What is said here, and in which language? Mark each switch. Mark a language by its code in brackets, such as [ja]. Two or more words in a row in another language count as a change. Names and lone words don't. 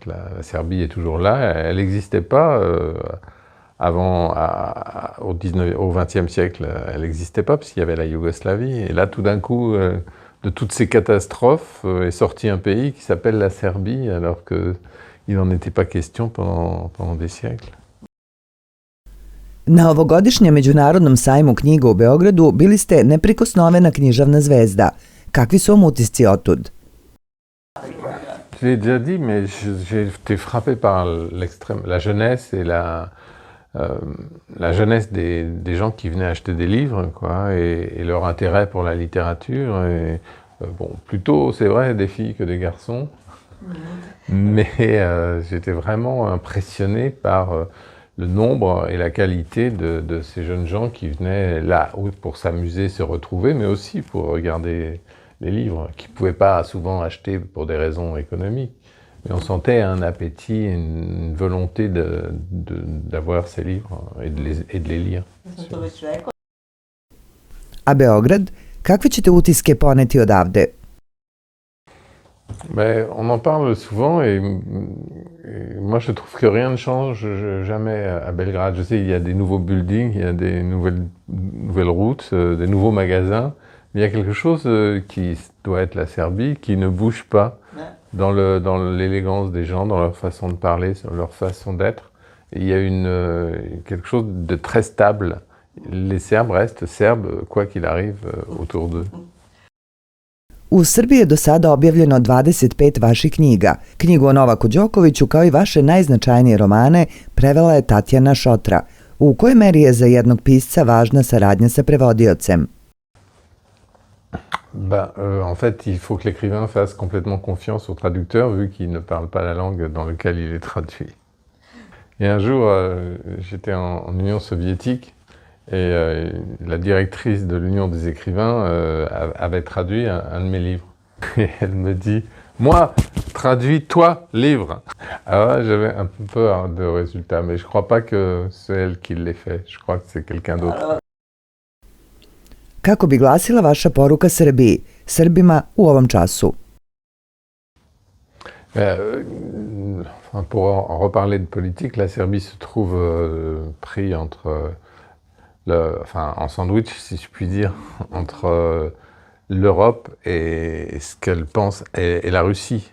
[fr] La Serbie est toujours là, elle n'existait pas avant, au XXe siècle, elle n'existait pas parce qu'il y avait la Yougoslavie. Et là, tout d'un coup, de toutes ces catastrophes, est sorti un pays qui s'appelle la Serbie, alors qu'il n'en était pas question pendant des siècles. [sr] Na ovogodišnjem Međunarodnom sajmu knjiga u Beogradu bili ste neprikosnovena književna zvezda. Kakvi su vam utisci otud? [fr] Je l'ai déjà dit, mais j'ai été frappé par la jeunesse et la jeunesse des gens qui venaient acheter des livres, quoi, et leur intérêt pour la littérature. Et, bon, plutôt, c'est vrai, des filles que des garçons. Mais j'étais vraiment impressionné par le nombre et la qualité de ces jeunes gens qui venaient là pour s'amuser, se retrouver, mais aussi pour regarder les livres, qu'ils ne pouvaient pas souvent acheter pour des raisons économiques. Mais on sentait un appétit, une volonté d'avoir ces livres et de les lire. [sr] A Beograd, kakve ćete utiske poneti odavde? [fr] Mais on en parle souvent et moi je trouve que rien ne change jamais à Belgrade. Je sais, il y a des nouveaux buildings, il y a des nouvelles routes, des nouveaux magasins. Mais il y a quelque chose qui doit être la Serbie, qui ne bouge pas dans l'élégance des gens, dans leur façon de parler, dans leur façon d'être. Il y a quelque chose de très stable. Les Serbes restent Serbes, quoi qu'il arrive autour d'eux. [sr] U Srbiji je do sada objavljeno 25 vaših knjiga. Knjigu o Novaku Đokoviću kao i vaše najznačajnije romane prevela je Tatjana Šotra. U kojoj meri je za jednog pisca važna saradnja sa prevodiocem? [fr] En fait, il faut que l'écrivain fasse complètement confiance au traducteur vu qu'il ne parle pas la langue dans laquelle il est traduit. Et un jour, j'étais en Union soviétique et la directrice de l'Union des écrivains avait traduit un de mes livres. Et elle me dit « Moi, traduis toi, livre !» Alors j'avais un peu peur de résultat, mais je ne crois pas que c'est elle qui l'ait fait. Je crois que c'est quelqu'un d'autre. [sr] Kako bi glasila vaša poruka Srbiji, Srbima u ovom času? [fr] Pour en reparler de politique, la Serbie se trouve pris entre, en sandwich, si je puis dire, entre l'Europe et ce qu'elle pense est la Russie.